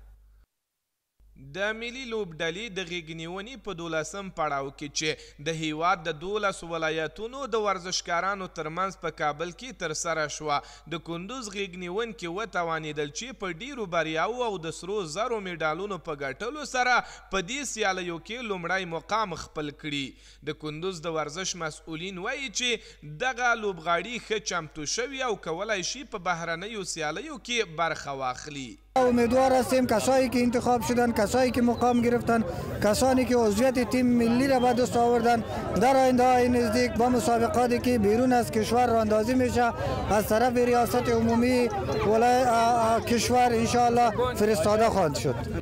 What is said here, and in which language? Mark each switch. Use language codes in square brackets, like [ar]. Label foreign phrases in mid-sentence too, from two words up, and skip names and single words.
[ps] د ملي لوبډلې د غېږنیونې په 12م پړاو کې چې د هیواد د 12 ولایتونو د ورزشکارانو ترمنځ په کابل کې ترسره شوه، د کندوز غېږنیونکي وتوانېدل چې په ډیرو بریاوو او د سرو زرو میډالونو په ګټلو سره په دې سیالیو کې لومړی مقام خپل کړي. د کندوز د ورزش مسؤلین وایي چې دغه لوبغاړي ښه چمتو شوي او کولی شي په بهرنیو سیالیو کې برخه واخلي. [fa] امیدوار هستیم کسایی که انتخاب شدن، کسایی که مقام گرفتن، کسانی که عضویت تیم ملی را به دست آوردن، در آینده های نزدیک با مسابقاتی که بیرون از کشور راهاندازی میشه از طرف ریاست عمومی کشور انشاءالله فرستاده خواهد شد.